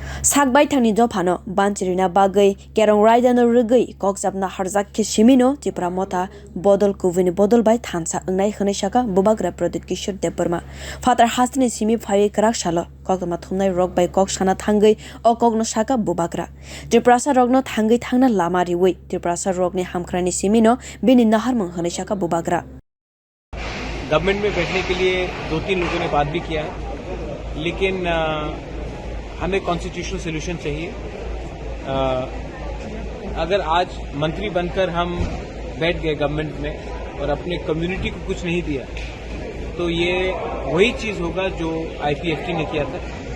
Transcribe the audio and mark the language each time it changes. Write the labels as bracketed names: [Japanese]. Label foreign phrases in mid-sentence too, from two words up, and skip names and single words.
[Kok Borok] Sakbai thangni jophano banchirina bagai kerong raidano rugui kokjapna harjak ke simino Tripura motha bodol kuvini bodol bai thansa ungnai khonai saka bubagra Pradit Kishore Debbarma Father Hastini simi phai krak salo kokma thumnai rok bai kok sana thangai o kokno saka bubagra Tripura sa rokno thangai thangna lama riwi Tripura sa rokni hamkhrani simino bini naharmang khonai saka bubagra [Hindi] गवर्नमेंट में बैठने के लिए 2-3 लोगों ने बात भी किया है लेकिन हमें [English] constitutional solution [Hindi] चाहिए। अगर आज मंत्री बनकर हम बैठ गए गवर्नमेंट में और अपने कम्युनिटी को कुछ नहीं दिया तो ये वही चीज होगा जो आईपीएफटी ने किया था।